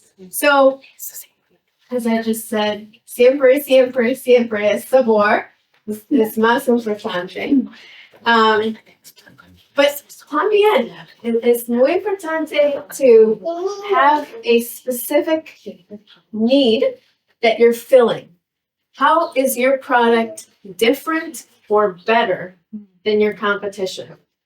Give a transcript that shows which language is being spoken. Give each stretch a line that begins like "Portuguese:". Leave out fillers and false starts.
English: So, as I just said,
Spanish: siempre es sabor. Es más importante.
English: But
Spanish: también es muy importante
English: to have a specific need that you're filling. How is your product different or better than your competition?